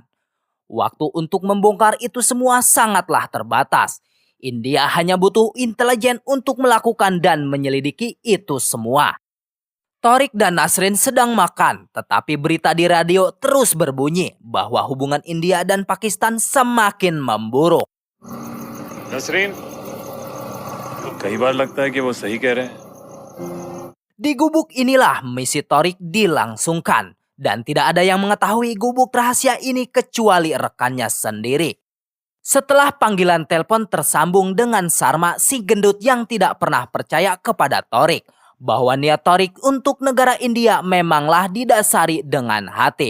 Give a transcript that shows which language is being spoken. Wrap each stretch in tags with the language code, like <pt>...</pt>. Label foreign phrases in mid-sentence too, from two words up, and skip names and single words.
<id>Waktu untuk membongkar itu semua sangatlah terbatas. India hanya butuh intelijen untuk melakukan dan menyelidiki itu semua. Tariq dan Nasrin sedang makan, tetapi berita di radio terus berbunyi bahwa hubungan India dan Pakistan semakin memburuk.</id> <hi>नसरीन, कई बार लगता है कि वो सही कह रहे हैं.</hi> <id>Di gubuk inilah misi Tariq dilangsungkan dan tidak ada yang mengetahui gubuk rahasia ini kecuali rekannya sendiri. Setelah panggilan telepon tersambung dengan Sarma, si gendut yang tidak pernah percaya kepada Tariq bahwa niat Tariq untuk negara India memanglah didasari dengan hati.</id>